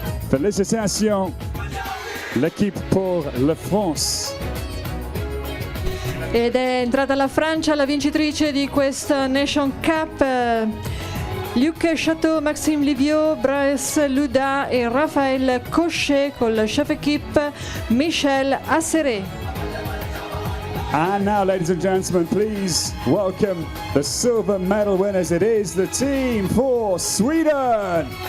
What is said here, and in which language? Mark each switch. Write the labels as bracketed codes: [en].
[fr] Félicitations, l'équipe pour la France. [it] Ed è entrata la Francia, la vincitrice di questa Nation Cup. Luc Chateau, Maxime Livio, Brice Luda e Raphaël Cochet con la chef équipe Michel Asseret. [en] And now, ladies and gentlemen, please welcome the silver medal winners. It is the team for Sweden.